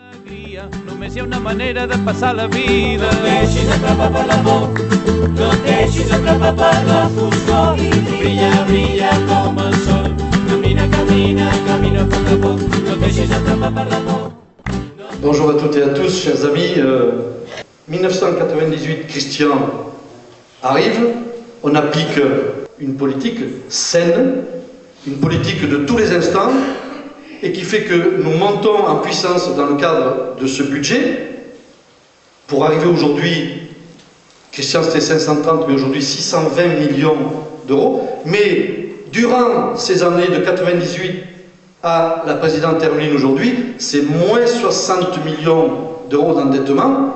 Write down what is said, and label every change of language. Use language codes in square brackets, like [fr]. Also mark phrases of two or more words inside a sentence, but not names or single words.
[ca] alegria, només hi ha una manera de passar la vida. No et deixis atrapar per l'amor, no et deixis atrapar per la foscor i brilla, brilla com el sol. Camina, camina, camina a poc a poc, no et deixis atrapar per l'amor. [fr] Bonjour à toutes et à tous, chers amis. 1998, Christian arrive, on applique une politique saine, une politique de tous les instants, et qui fait que nous montons en puissance dans le cadre de ce budget, pour arriver aujourd'hui, Christian c'était 530, mais aujourd'hui 620 millions d'euros, mais durant ces années de 98 à la présidente Hermeline aujourd'hui, c'est moins 60 millions d'euros d'endettement.